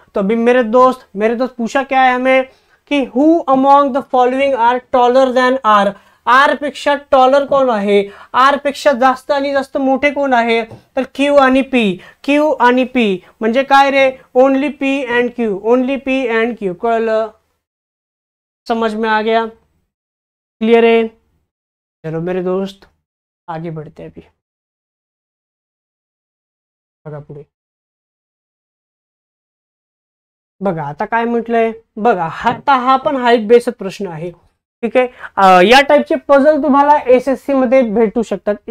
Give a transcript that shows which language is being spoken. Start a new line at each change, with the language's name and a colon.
Hindi: तो अभी मेरे दोस्त पूछा क्या है हमें कि
English: Who among the following are taller than R.
Marathi: R पेक्षा टॉलर कोण आहे, आर पेक्षा जास्त आणि जास्त मोठे कोण आहे, तर क्यू आणि पी. क्यू आणि पी म्हणजे काय रे,
English: only P and Q,
Marathi: only P end Q. कळलं,
Hindi: समझ में आ गया, क्लियर है. चलो मेरे दोस्त आगे बढ़ते हैं.
Marathi: अभी बघा पुढे, बघा आता काय म्हटलंय बघा. आता हा पण हाईट बेस्ड प्रश्न आहे. ठीक आहे, या टाईपचे पझल तुम्हाला एसएससी मध्ये भेटू शकतात.